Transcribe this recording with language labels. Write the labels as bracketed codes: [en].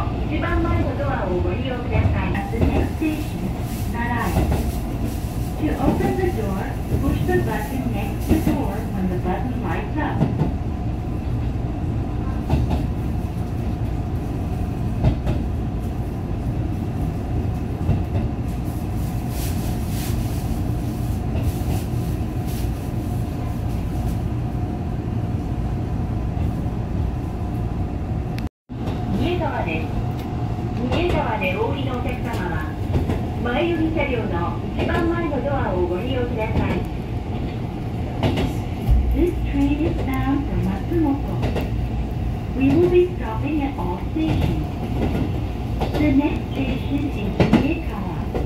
[ja] 一番前のドアをご利用ください。 [en] At the next station, Narai. To open the door, push the button next to the door when the button lights up. [ja] 三重川でお降りのお客様は、前寄り車両の一番前のドアをご利用ください。 [en] This train is bound for Matsumoto. We will be stopping at all stations. The next station is Miyekawa.